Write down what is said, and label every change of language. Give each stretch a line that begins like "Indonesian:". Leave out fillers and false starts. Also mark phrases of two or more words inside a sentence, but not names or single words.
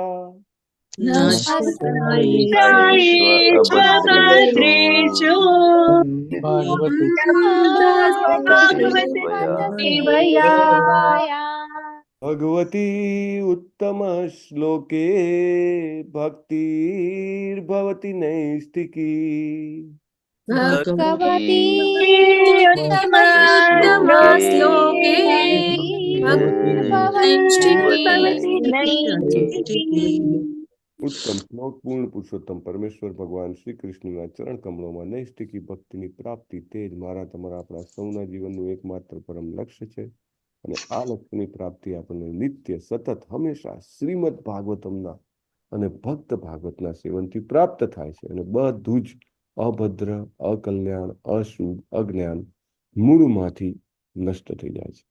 Sanskrit: नष्टप्राये स्वभद्रेषु भागवत सेवया भगवती उत्तम श्लोके भक्तिर्भवति नैष्टिकी भगवती श्लोके
Gujarati: ઉત્તમ શ્લોક પૂર્ણ પુરુષોત્તમ પરમેશ્વર ભગવાન શ્રી કૃષ્ણના ચરણ કમળોમાં નૈષ્ટિકી ભક્તિની પ્રાપ્તિ તે જ મારા તમારા આપણા સૌના જીવનનું એકમાત્ર પરમ લક્ષ્ય છે અને આ લક્ષ્યની પ્રાપ્તિ આપણને નિત્ય સતત હંમેશા શ્રીમદ ભાગવતમના અને ભક્ત ભાગવતના સેવનથી પ્રાપ્ત થાય છે અને બધું જ અભદ્ર અકલ્યાણ અશુભ અજ્ઞાન મૂળમાંથી નષ્ટ થઈ જાય છે.